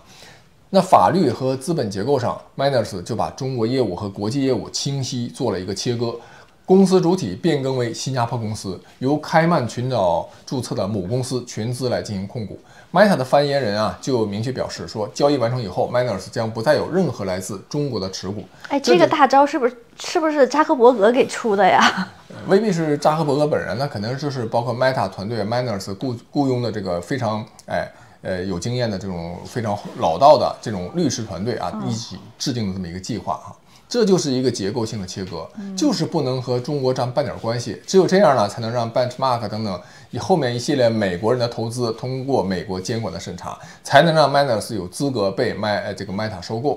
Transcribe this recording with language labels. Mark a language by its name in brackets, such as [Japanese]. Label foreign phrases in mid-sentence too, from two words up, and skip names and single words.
[Chinese] 那法律和資本結構上 ，Miners 就把中國業務和國際業務清晰做了一個切割，公司主體變更為新加坡公司，由開曼群島註冊的母公司全資來進行控股。Meta 的發言人啊就明確表示說，交易完成以後 ，Miners 將不再有任何來自中國的持股。哎，這個大招是不是扎克伯格給出的呀？未必是扎克伯格本人，那可能就是包括 Meta 團隊 Miners 雇傭的這個非常有經驗的這種非常老道的這種律師團隊啊，一起制定的這麼一個計劃啊，這就是一個結構性的切割，就是不能和中國沾半點關係，只有這樣呢，才能讓 Benchmark 等等以後面一系列美國人的投資通過美國監管的審查，才能讓 Miners 有資格被這個 Meta 收購。